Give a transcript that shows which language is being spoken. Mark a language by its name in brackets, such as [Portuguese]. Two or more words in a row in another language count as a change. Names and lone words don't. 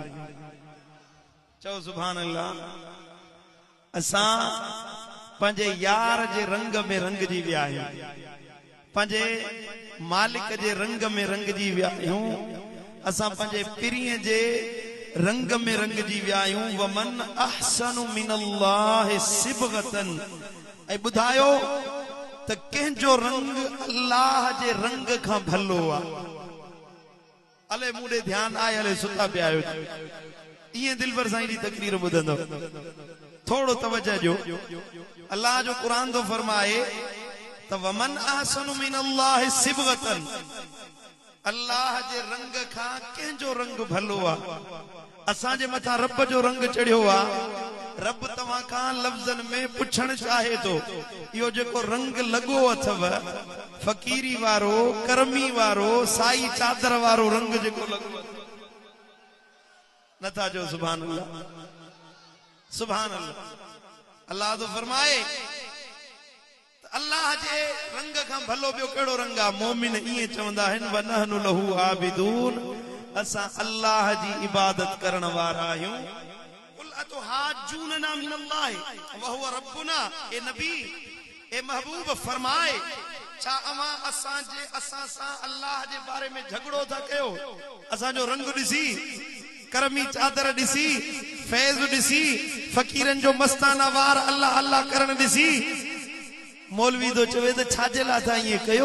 [Sindhi] चओ [Arabic] سبحان الله. [Sindhi] असां पंहिंजे यार जे रंग में रंग जी विया आहियूं, पंहिंजे मालिक जे रंग में रंग जी विया आहियूं। असां पंहिंजे पिरीअ जे रंग में रंग जी विया आहियूं। [Arabic] ومن أحسن من الله صبغة, [Sindhi] ऐं ॿुधायो त कंहिंजो रंग अल्लाह जे रंग खां भलो आहे। अले मूं ॾे ध्यानु आहे, अले सुता पिया आहियो, ईअं दिलबर साईं जी तकरीर ॿुधंदो, थोरो तवजह ॾियो। अल्लाह जो क़ुरान थो फरमाए त [Arabic] ومن أحسن من الله صبغة, [Sindhi] अल्लाह जे रंग खां कंहिंजो रंग भलो आहे। असांजे मथां रब जो रंग चढ़ियो आहे। रब तव्हां खां लफ़्ज़न में पुछण चाहे थो, इहो जेको रंग लॻो अथव, फ़कीरी वारो, करमी वारो, साई चादर वारो रंग जेको लॻो अथव, नथा चओ [Arabic] سبحان الله، سبحان الله. [Sindhi] अल्लाह तो फरमाए अल्लाह जे रंग खां भलो ॿियो कहिड़ो रंग आहे। मोमिन ईअं चवंदा आहिनि [Arabic] ونحن له عابدون, [Sindhi] असां अल्लाह जी इबादत करण वारा आहियूं। [Arabic] حاجوننا من الله وهو ربنا, [Sindhi] ए नबी, ए महबूब फरमाए, छा अवां असां सां अल्लाह जे बारे में झगड़ो था कयो? असांजो रंग ॾिसी, करमी चादर ॾिसी, फैज़ ॾिसी, फ़कीरन जो मस्ताना वार अल्लाह अल्लाह करण ॾिसी मौलवी तो चवे त छाजे लाइ था ईअं कयो?